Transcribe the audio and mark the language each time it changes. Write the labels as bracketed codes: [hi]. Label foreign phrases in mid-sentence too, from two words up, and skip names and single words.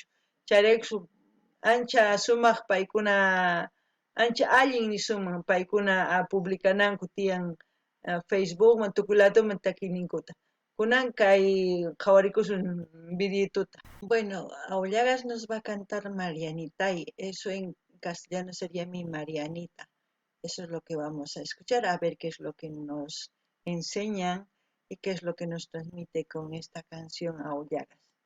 [qu] Chayrayku ancha sumaq paykuna, ancha allin nisuman paykuna publicananku tiyan Facebookman, tukuy ladoman takiyninkuta. Kunan kay qhawarikusun videituta. [es] Bueno, Aullagas nos va a cantar Marianita y eso en castellano sería mi Marianita. Eso es lo que vamos a escuchar, a ver qué es lo que nos enseñan y qué es lo que nos transmite con esta canción Aullagas.